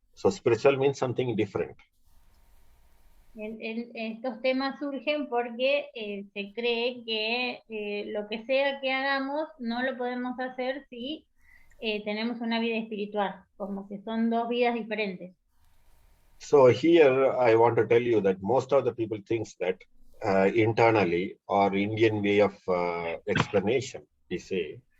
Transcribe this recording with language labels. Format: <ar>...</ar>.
<en>So spiritual means something different.</en> <es>Estos temas surgen porque se cree que lo que sea que hagamos no lo podemos hacer si tenemos una vida espiritual, como que son dos vidas diferentes.</es> <en>So here I want to tell you that most of the people thinks that internally or Indian way of explanation, they say,</en>